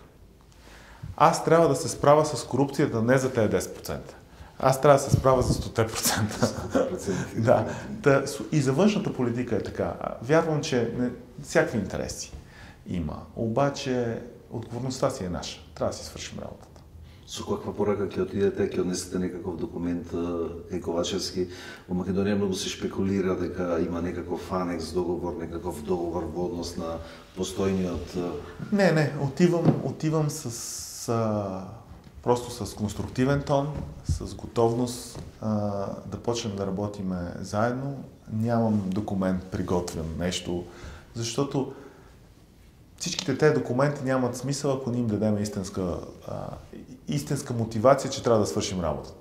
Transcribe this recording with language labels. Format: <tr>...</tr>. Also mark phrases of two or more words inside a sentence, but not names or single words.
<bg>Аз трябва да се справя с корупцията не за тези 10%. Аз трябва да се справя за 100%. Да. И за външната политика е така. Вярвам, че всякакви интереси има. Обаче отговорността си е наша. Трябва да си свършим работата.</bg> <mk>Со каква порака ќе отидете, ќе однесете некаков документ кај Ковачевски? Во Македонија многу се шпекулира дека има некаков анекс договор, некаков договор во однос на постојниот...</mk> <bg>Не, отивам просто с конструктивен тон, с готовност да почнем да работиме заедно. Нямам документ приготвен нещо, защото всичките тези документи нямат смисъл, ако не им дадем истинска мотивация, че трябва да свършим работата.</bg>